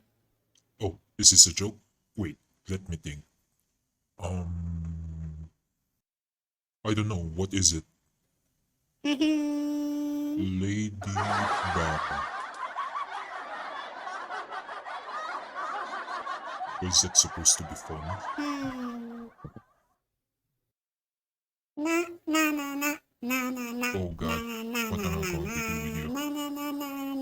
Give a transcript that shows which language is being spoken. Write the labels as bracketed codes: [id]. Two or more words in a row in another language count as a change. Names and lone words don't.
[en] Oh, is this a joke? Wait, let me think. Um, I don't know. What is it? Hmm? Lady Gaga. Was that supposed to be funny? Hmm? Na na na na na na na Oh na God, na what na am I na going to do with you? na na na na